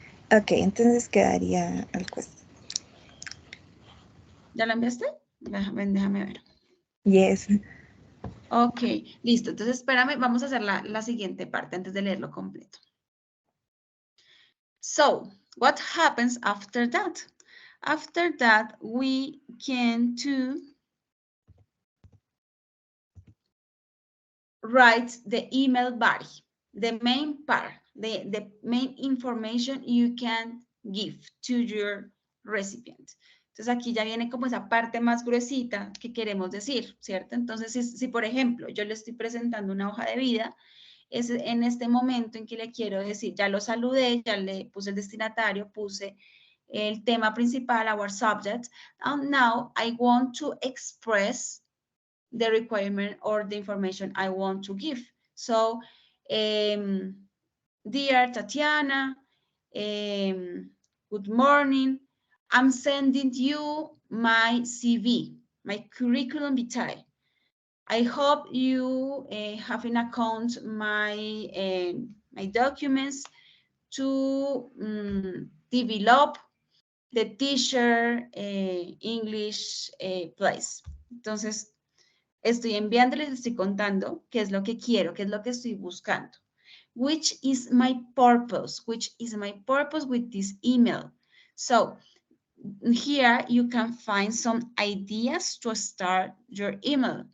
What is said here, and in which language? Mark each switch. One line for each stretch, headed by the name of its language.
Spanish: Ok, entonces quedaría al cuesta. ¿Ya lo enviaste? Déjame ver.
English: Yes.
Spanish: Ok, listo. Entonces, espérame, vamos a hacer la siguiente parte antes de leerlo completo.
English: So, what happens after that? After that, we can write the email body, the main part, the main information you can give to your recipient.
Spanish: Entonces aquí ya viene como esa parte más gruesita que queremos decir, ¿cierto? Entonces si por ejemplo yo le estoy presentando una hoja de vida, es en este momento en que le quiero decir, ya lo saludé, ya le puse el destinatario, puse el tema principal,
English: our subject, and now I want to express the requirement or the information I want to give. So, dear Tatiana, good morning. I'm sending you my CV, my curriculum vitae. I hope you have in account my documents to develop the teacher English place.
Spanish: Entonces, estoy enviándoles, estoy contando qué es lo que quiero, qué es lo que estoy buscando.
English: Which is my purpose? Which is my purpose with this email? So, here you can find some ideas to start your email.